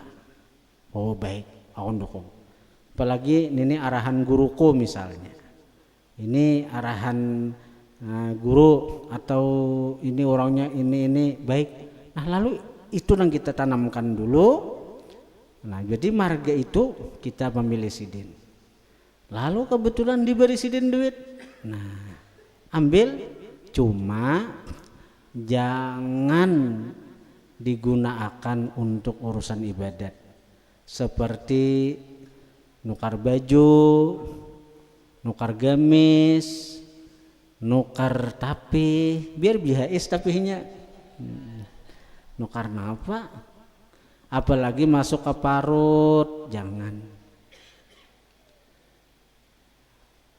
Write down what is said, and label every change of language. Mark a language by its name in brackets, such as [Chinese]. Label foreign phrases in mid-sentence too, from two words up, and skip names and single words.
[Indonesian] Oh baik, aku dukung. Apalagi ini arahan guruku misalnya, ini arahan guru atau ini orangnya ini baik. Nah lalu itu yang kita tanamkan dulu. Nah jadi marga itu kita memilih sidin. Lalu kebetulan diberi sidin duit, nah ambil, cuma jangan digunakan untuk urusan ibadat seperti nukar baju, nukar gamis, nukar tapi biar bihais tapinya nukar apa, apalagi masuk ke parut, jangan.